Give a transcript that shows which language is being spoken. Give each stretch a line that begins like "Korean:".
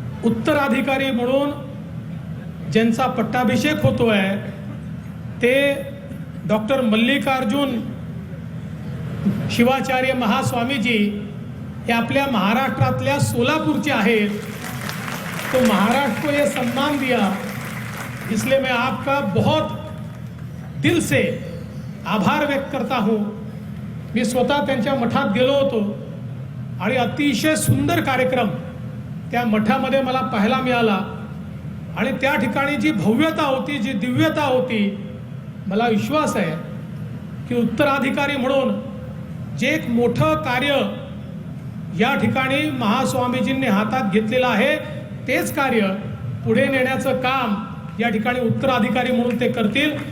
Marathi: उत्तराधिकारी म्हणून ज्यांचा पट्टाभिषेक होतो आहे ते डॉक्टर मल्लिकार्जुन शिवाचार्य महास्वामीजी हे आपल्या महाराष्ट्रातल्या सोलापूरचे आहेत।
Hindi: तो महाराष्ट्र को ये सम्मान दिया, इसलिए मैं आपका बहुत दिल से आभार व्यक्त करता हूँ।
Marathi: मी स्वतः त्यांच्या मठात गेलो होतो आणि अतिशय सुंदर कार्यक्रम त्या मठामध्ये मला पाहायला मिळाला, आणि त्या ठिकाणी जी भव्यता होती, जी दिव्यता होती, मला विश्वास आहे की उत्तराधिकारी म्हणून जे एक मोठं कार्य या ठिकाणी महास्वामीजींनी हातात घेतलेलं आहे तेच कार्य पुढे नेण्याचं काम या ठिकाणी उत्तराधिकारी म्हणून ते करतील।